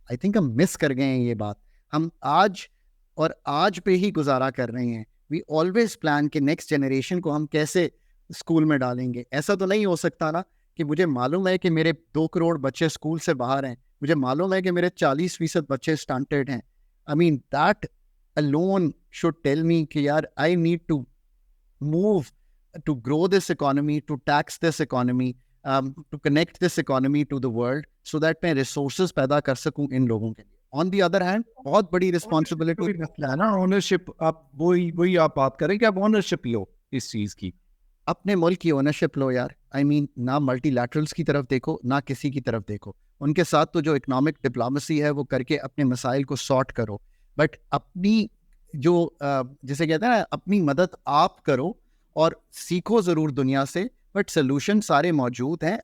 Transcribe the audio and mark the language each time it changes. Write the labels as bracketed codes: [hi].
[en] I think [ur] ہم مس کر گئے ہیں یہ بات. ہم آج پہ ہی گزارا کر رہے ہیں. [en] We always plan [ur] کہ نیکسٹ جنریشن کو ہم کیسے اسکول میں ڈالیں گے. ایسا تو نہیں ہو سکتا نا کہ مجھے معلوم ہے کہ میرے 2 کروڑ بچے اسکول سے باہر ہیں, مجھے معلوم ہے کہ میرے 40% بچے اسٹنٹڈ ہیں. [en] I mean that alone should tell me [ur] کہ یار [en] I need to move to grow this economy, to tax this economy, to connect this economy to the world so that [ur] میں resources پیدا کر سکوں ان لوگوں کے لیے. [en] On the other hand, [ur] بہت بڑی [en] responsibility [ur] ہے نا اونرشپ. آپ وہی آپ بات کریں کہ آپ اونرشپ لو اس چیز کی, اپنے ملک کی اونرشپ لو یار. [en] I mean [ur] نہ ملٹی لیٹرلس کی طرف دیکھو نہ کسی کی طرف دیکھو. ان کے ساتھ تو جو اکنامک ڈپلومسی ہے وہ کر کے اپنے مسائل کو سارٹ کرو, بٹ اپنی جو جسے کہتے ہیں نا اپنی مدد آپ کرو اور سیکھو ضرور دنیا سے, بٹ سلوشن سارے موجود ہیں.